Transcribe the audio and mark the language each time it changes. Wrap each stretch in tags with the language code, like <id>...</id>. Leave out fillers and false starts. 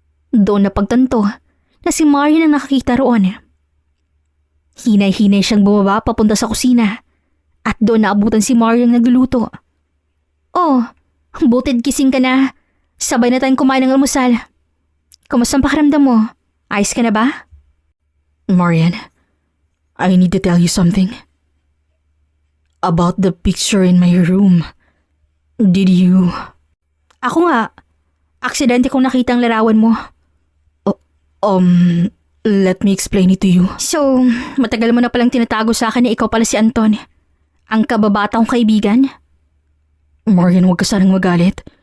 <tl>Doon napagtanto na si Marian ang nakakita roon. Hinay-hinay siyang bumaba papunta sa kusina at doon naabutan si Marian nagluluto. Oh, butid gising ka na. Sabay na tayong kumain ng almusal. Kumusta ang pakiramdam mo? Ayos ka na ba?</tl> <en>Marian, I need to tell you something. About the picture in my room. Did you...</en> <tl>Ako nga. Aksidente kong nakita ang larawan mo.</tl> <en>Let me explain it to you.</en> <tl>So, matagal mo na palang tinatago sa akin na ikaw pala si Anton. Ang kababata kong kaibigan? Marian, huwag ka sanang magalit.</tl>